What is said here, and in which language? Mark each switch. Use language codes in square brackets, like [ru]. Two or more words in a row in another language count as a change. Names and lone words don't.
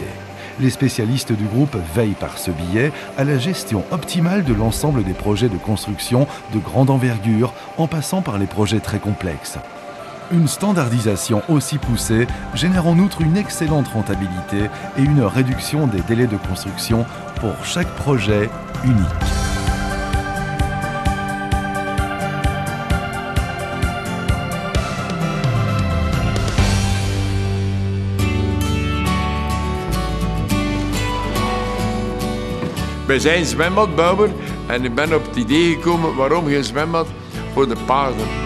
[fr] Les spécialistes du groupe veillent par ce biais à la gestion optimale de l'ensemble des projets de construction de grande envergure en passant par les projets très complexes. Une standardisation aussi poussée génère en outre une excellente rentabilité et une réduction des délais de construction pour chaque projet unique. [nl] Wij zijn zwembadbouwer en ik ben op het idee gekomen waarom geen zwembad voor de paarden.